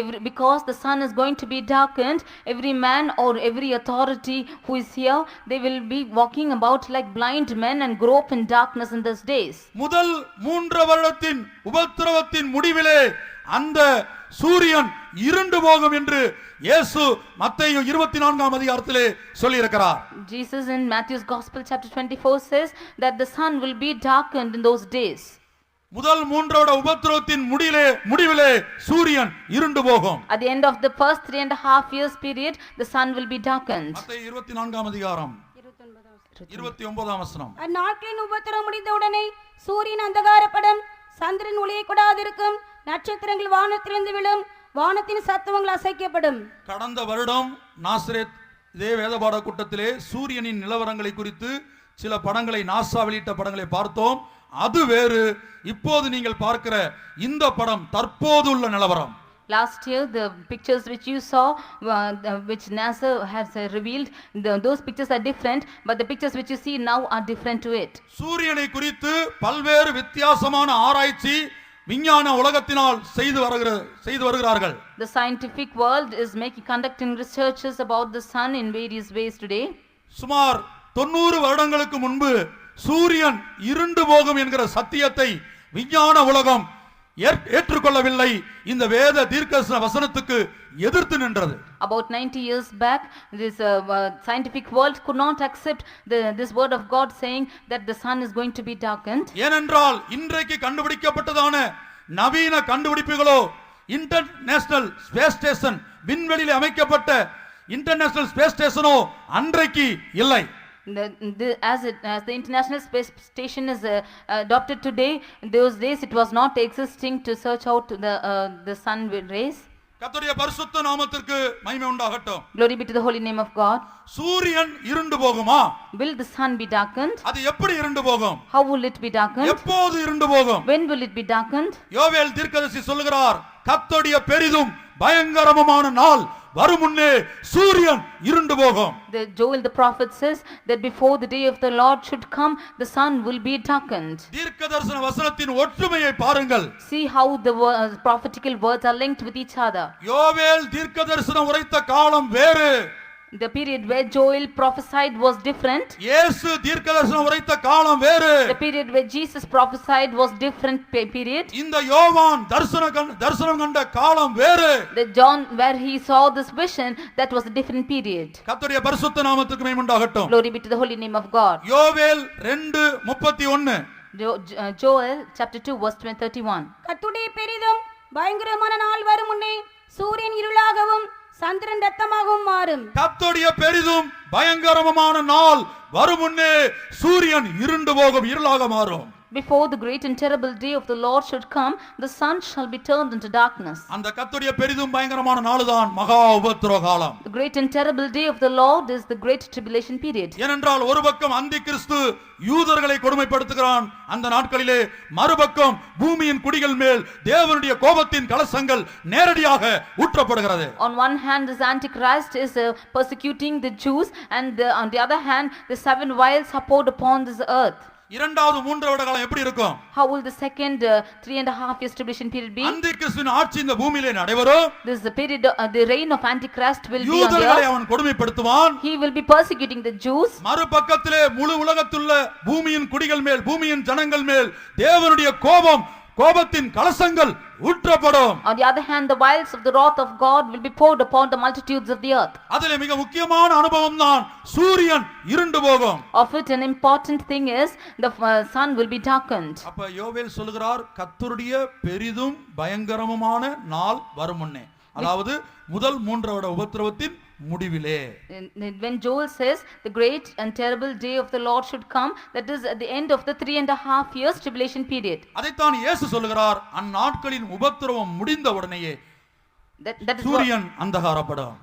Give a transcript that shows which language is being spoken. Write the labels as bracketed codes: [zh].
[en] Because the sun is going to be darkened, every man or every authority who is here, they will be walking about like blind men and grope in darkness in those days. [ta] முதல் 3 வருடத்தின் உபத்திரவத்தின் முடிவிலே அந்த சூரியன் இருண்டு போகும் என்று இயேசு மத்தேயு 24ஆம் அதிகாரத்திலே சொல்லி இருக்கிறார். [en] Jesus in Matthew's Gospel chapter 24 says that the sun will be darkened in those days. [ta] முதல் 3 வருட உபத்திரவத்தின் முடிவிலே சூரியன் இருண்டு போகும். [en] At the end of the first 3.5 years period, the sun will be darkened. [ta] மத்தேயு 24ஆம் அதிகாரம் 29ஆம் வசனம். அந்நாட்களின் உபத்திரவம் முடிந்தவுடனே சூரியன் அந்தகாரப்படும், சந்திரன் ஒளியை கொடாதிருக்கும், நட்சத்திரங்கள் வானத்திலிருந்து விழும், வானத்தின் சத்துவங்கள் அசைக்கப்படும். கடந்த வருடம் நாசரேத் இதே வேதபாட கூட்டத்திலே சூரியனின் நிலவரங்களை குறித்து சில படங்களை நாசா வெளியிட்ட படங்களை பார்த்தோம். அது வேறு. இப்போது நீங்கள் பார்க்கிற இந்த படம் தற்போதுள்ள நிலவரம். [en] Last year, the pictures which you saw, which NASA has revealed, those pictures are different, but the pictures which you see now are different to it. [ta] சூரியனை குறித்து பல்வேறு வித்தியாசமான ஆராய்ச்சி விஞ்ஞான உலகத்தினால் செய்து வருகிறார்கள். [en] The scientific world is conducting researches about the sun in various ways today. [ta] சுமார் 90 வருடங்களுக்கு முன்பு சூரியன் இருண்டு போகும் என்கிற சத்தியத்தை விஞ்ஞான உலகம் ஏற்றுக்கொள்ளவில்லை. இந்த வேத தீர்க்கதரிசன வசனத்துக்கு எதிர்த்து நின்றது. [en] About 90 years back, this scientific world could not accept this word of God saying that the sun is going to be darkened. [ta] ஏனென்றால் இன்றைக்கு கண்டுபிடிக்கப்பட்டதான நவீன கண்டுபிடிப்புகளோ இன்டர்நேஷனல் ஸ்பேஸ் ஸ்டேஷன் விண்வெளியில் அமைக்கப்பட்ட இன்டர்நேஷனல் ஸ்பேஸ் ஸ்டேஷனோ அன்றைக்கு இல்லை. [en] As the International Space Station is adopted today, in those days it was not existing to search out the sun rays. [ta] கர்த்தருடைய பரிசுத்த நாமத்திற்கு மகிமை உண்டாகட்டும். [en] Glory be to the holy name of God. [ta] சூரியன் இருண்டு போகுமா? [en] Will the sun be darkened? [ta] அது எப்படி இருண்டு போகும்? [en] How will it be darkened? [ta] எப்போது இருண்டு போகும்? [en] When will it be darkened? [ta] யோவேல் தீர்க்கதரிசி சொல்லுகிறார், கர்த்தருடைய பெரிதும் பயங்கரமான நாள் வரும் முன்னே சூரியன் இருண்டு போகும். [en] Joel the prophet says that before the day of the Lord should come, the sun will be darkened. [ta] தீர்க்கதரிசன வசனத்தின் ஒற்றுமையை பாருங்கள். [en] See how the prophetical words are linked with each other. [ta] யோவேல் தீர்க்கதரிசனம் உரைத்த காலம் வேறு. [en] The period where Joel prophesied was different. [ta] இயேசு தீர்க்கதரிசனம் உரைத்த காலம் வேறு. [en] The period where Jesus prophesied was different period. [ta] இந்த யோவான் தரிசனம் கண்ட காலம் வேறு. [en] The John where he saw this vision, that was a different period. [ta] கர்த்தருடைய பரிசுத்த நாமத்துக்கு மகிமை உண்டாகட்டும். [en] Glory be to the holy name of God. [ta] யோவேல் 2:31. [en] Joel chapter 2 verse 31. [ta] கர்த்தருடைய பெரிதும் பயங்கரமான நாள் வரும் முன்னே சூரியன் இருளாகவும் சந்திரன் ரத்தமாகவும் மாறும். கர்த்தருடைய பெரிதும் பயங்கரமான நாள் வரும் முன்னே சூரியன் இருண்டு போகும், இருளாக மாறும். [en] Before the great and terrible day of the Lord should come, the sun shall be turned into darkness. [ta] அந்த கர்த்தருடைய பெரிதும் பயங்கரமான நாள்தான் மகா உபத்திரவ காலம். [en] The great and terrible day of the Lord is the great tribulation period. [ta] ஏனென்றால் ஒரு பக்கம் அந்தி கிறிஸ்து யூதர்களை கொடுமைப்படுத்துகிறான் அந்த நாட்களிலே, மறுபக்கம் பூமியின் குடிகள் மேல் தேவனுடைய கோபத்தின் கலசங்கள் நேரடியாக ஊற்றப்படுகிறது. [en] On one hand, this Antichrist is persecuting the Jews, and on the other hand, the 7 vials are poured upon this earth. [ta] இரண்டாவது 3 வருட காலம் எப்படி இருக்கும்? [en] How will the second 3.5 years tribulation period be? [ta] அந்திகிறிஸ்துவின் ஆட்சி இந்த பூமியிலே நடைபெறும். [en] This is the period, the reign of Antichrist will be on the [ta] யூதர்களை [en] earth. [ta] அவன் கொடுமைப்படுத்துவான். [en] He will be persecuting the Jews. [ta] மறுபக்கத்திலே முழு உலகத்துள்ள பூமியின் குடிகள் மேல், பூமியின் ஜனங்கள் மேல் தேவனுடைய கோபத்தின் கலசங்கள் ஊற்றப்படும். [en] On the other hand, the vials of the wrath of God will be poured upon the multitudes of the earth. [ta] அதிலே மிக முக்கியமான அனுபவம் தான் சூரியன் இருண்டு போகும். [en] Of it, an important thing is the sun will be darkened. [ta] அப்ப யோவேல் சொல்கிறார், கர்த்தருடைய பெரிதும் பயங்கரமுமான நாள் வரும் முன்னே, அதாவது முதல் 3 வருட உபத்திரவத்தின் முடிவிலே. [en] When Joel says the great and terrible day of the Lord should come, that is at the end of the 3.5 years tribulation period. [ta] அதைத்தான் இயேசு சொல்கிறார், அந்நாட்களின் உபத்திரவம் முடிந்த உடனேயே சூரியன் அந்தகாரப்படும்.